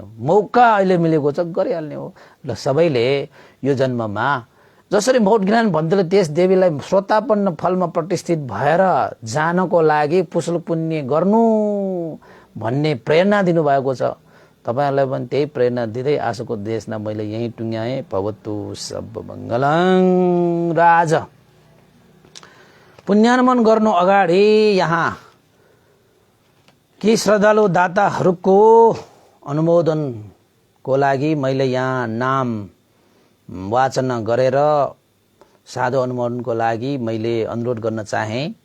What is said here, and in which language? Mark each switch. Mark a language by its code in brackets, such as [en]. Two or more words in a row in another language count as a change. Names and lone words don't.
[ne] मौका अहिले मिलेको छ गरिहाल्ने हो। ल सबैले यो जन्ममा जसरी मौट ज्ञान भन्तीले त्यस देवीलाई श्रोतापन्न फलमा प्रतिष्ठित भएर जानको लागि कुशल पुण्य गर्नु भन्ने प्रेरणा दिनुभएको छ। तपाईहरुलाई पनि त्यही प्रेरणा दिँदै आजको देशमा मैले यही टुङ्ग्याएँ। [pi] भवतु सब मङ्गलं। [ne] र आज पुण्यानुमन गर्नु अगाडि यहाँ केही श्रद्धालु दाताहरूको अनुमोदनको लागि मैले यहाँ नाम वाचन गरेर साधु अनुमोदनको लागि मैले अनुरोध गर्न चाहे।